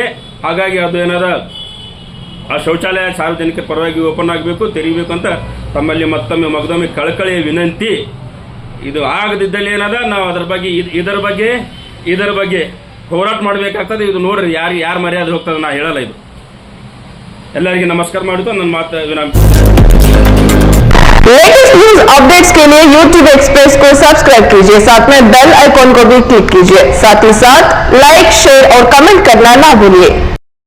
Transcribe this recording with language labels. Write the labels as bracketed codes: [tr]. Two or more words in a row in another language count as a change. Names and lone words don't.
[kn] ಹಾಗಾಗಿ ಅದು ಏನದ ಆ ಶೌಚಾಲಯ ಸಾರ್ವಜನಿಕರ ಪರವಾಗಿ ಓಪನ್ ಆಗಬೇಕು, ತೆರೀಬೇಕು ಅಂತ ತಮ್ಮಲ್ಲಿ ಮತ್ತೊಮ್ಮೆ ಮಗದೊಮ್ಮೆ ಕಳಕಳಿಯ ವಿನಂತಿ. ಇದು ಆಗದಿದ್ದಲ್ಲಿ ಏನದ ನಾವು ಇದರ ಬಗ್ಗೆ ಹೋರಾಟ ಮಾಡಬೇಕಾಗ್ತದೆ. ಇದು ನೋಡ್ರಿ ಯಾರು ಮರ್ಯಾದೆ ಹೋಗ್ತದೆ ನಾ ಹೇಳಲ್ಲ. ಇದು ಎಲ್ಲರಿಗೆ नमस्कार ಮಾಡುತ್ತಾ ನನ್ನ ಮಾತು ವಿರಾಮ. [hi] लेटेस्ट न्यूज अपडेट्स के लिए YouTube एक्सप्रेस को सब्सक्राइब कीजिए, साथ में बेल आइकॉन को भी क्लिक कीजिए। साथ ही साथ लाइक, शेयर और कमेंट करना ना भूलिए।